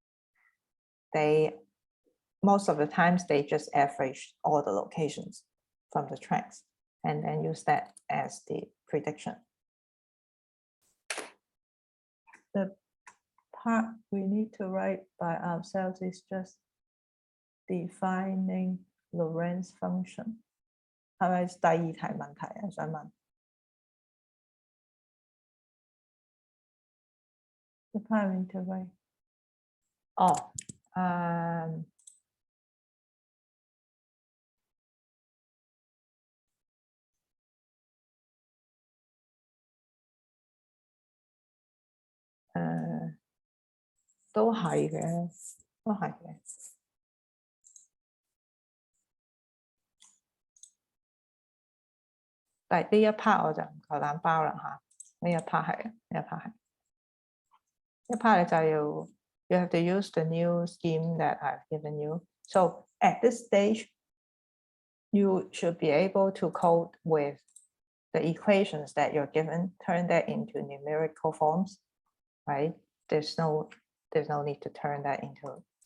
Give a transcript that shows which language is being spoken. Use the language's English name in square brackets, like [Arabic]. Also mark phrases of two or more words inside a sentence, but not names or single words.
[English] Most of the times they just average all the locations from the tracks and then use that as the prediction. The part we need to write by ourselves is just defining Lorentz function. [Cantonese] 係咪第二題問題啊？想問。 [English] The part we need to write. [Cantonese] 哦，都係嘅，都係嘅。但係呢一 part 我就唔夠膽包啦嚇，呢一 part 係，呢一 part 係，呢一 part 你就要 [English] you have to use the new scheme that I've given you. So at this stage, you should be able to code with the equations that you're given, turn that into numerical forms, right? There's no need to turn that into.